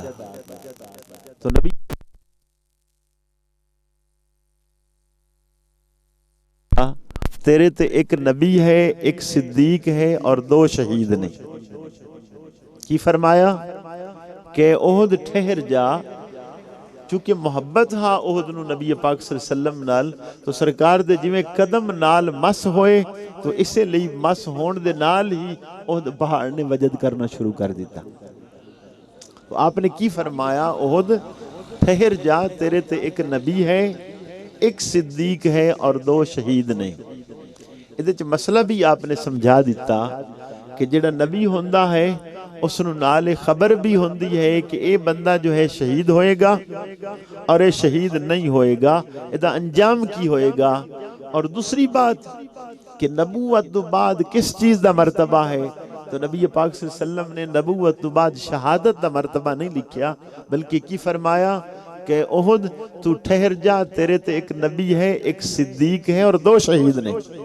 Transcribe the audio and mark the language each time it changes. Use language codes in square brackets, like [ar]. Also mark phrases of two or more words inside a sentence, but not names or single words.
[pa] تو نبی تیرے تے ایک نبی ہے، ایک صدیق ہے اور 2 شہید نے۔ کی فرمایا کہ احد ٹھہر جا، چونکہ محبت ہاں احد نو نبی پاک [ar] صلی اللہ علیہ وسلم [pa] نال، تو سرکار دے جویں قدم نال مس ہوئے تو اسے لئی مس ہون دے نال ہی احد پہاڑ نے وجد کرنا شروع کر دیتا۔ تو آپ نے کی فرمایا احد ٹھہر جا، تیرے تے ایک نبی ہے، ایک صدیق ہے اور 2 شہید نے۔ ادھے چ مسئلہ بھی آپ نے سمجھا دیتا کہ جڑا نبی ہوندہ ہے اس نو نال خبر بھی ہوندی ہے کہ اے بندہ جو ہے شہید ہوئے گا اور اے شہید نہیں ہوئے گا، ادھا انجام کی ہوئے گا۔ اور دوسری بات کہ نبوت تو بعد کس چیز دا مرتبہ ہے، تو نبی پاک [ar] صلی اللہ علیہ وسلم [pa] نے نبوت تو بعد شہادت دا مرتبہ نہیں لکھیا، بلکہ کی فرمایا کہ احد تو ٹھہر جا، تیرے تے ایک نبی ہے، ایک صدیق ہے اور 2 شہید نے۔